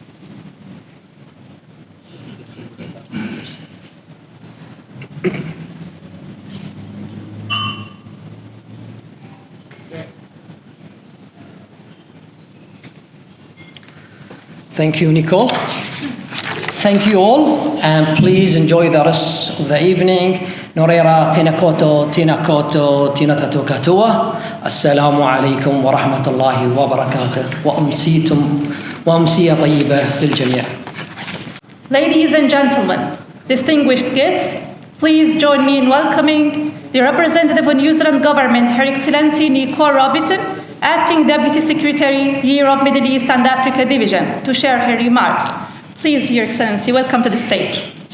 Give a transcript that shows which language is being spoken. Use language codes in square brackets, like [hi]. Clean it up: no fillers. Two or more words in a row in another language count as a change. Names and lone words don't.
[en] Thank you, Nicole. Thank you all, and please enjoy the rest of the evening. [mi] Norera tina koto, tina tatu katua. [ar] السلام عليكم ورحمة الله وبركاته. وأمسية طيبة للجميع'. [en] Ladies and gentlemen, distinguished guests, please join me in welcoming the representative of New Zealand government, Her Excellency Nicole Robiton, Acting Deputy Secretary, Europe, Middle East and Africa Division, to share her remarks. Please, Your Excellency, welcome to the stage.